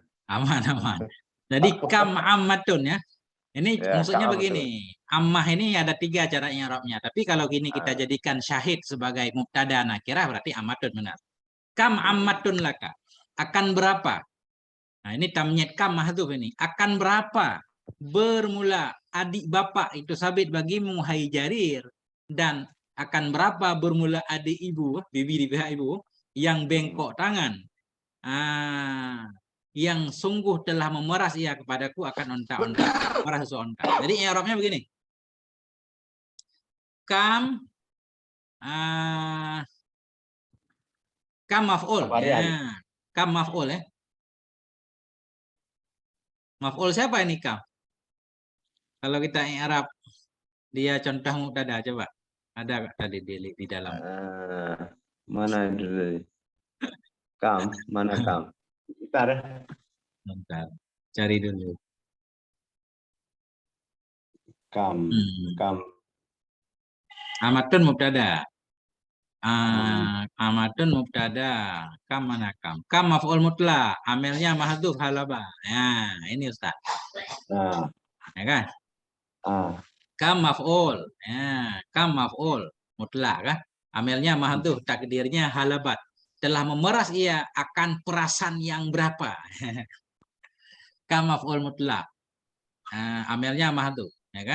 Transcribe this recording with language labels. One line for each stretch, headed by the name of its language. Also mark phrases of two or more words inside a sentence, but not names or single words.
Indonesian: Aman. Jadi
Arabic: كم عمة
Indonesian: ya. Ini Ya, maksudnya Kak, betul. begini. Ammah ini ada 3 cara i'rabnya. Tapi kalau gini kita jadikan syahid sebagai
Arabic: مبتدأ نكرة
Indonesian: berarti ammatun benar.
Arabic: كم عمة لك.
Indonesian: Akan berapa? Nah, ini tamnyid kam mahdhuf ini. Akan berapa bermula adik bapak itu sabit bagimu hai Jarir, dan akan berapa bermula adik ibu, bibi di pihak ibu yang bengkok tangan. Yang sungguh telah memeras ia kepadaku akan onta-onta, memeras onta. Jadi i'rabnya begini. Kam maf'ul ya. Kam maf'ul ya. Maf'ul siapa ini kam? Kalau kita i'rab dia contoh mubtada coba. Ada tadi di dalam. Mana itu? Kam, mana kam? Bentar. Cari dulu. Kam.
Arabic: عمة مبتدأ. عمة مبتدأ.
Indonesian: Kam mana kam? Kam
Arabic: مفعول مطلق.
Indonesian: Amelnya
Arabic: محذوف حلب.
Indonesian: Nah, ini Ustaz. Ya kan? Kam maf'ul. Ya, kam
Arabic: مفعول مطلق
Indonesian: kan? Amelnya mahdhuf, takdirnya halabat. Telah memeras ia akan perasan yang berapa?
Arabic: كم مفعول مطلق.
Indonesian: Amelnya mahdhuf, ya kan?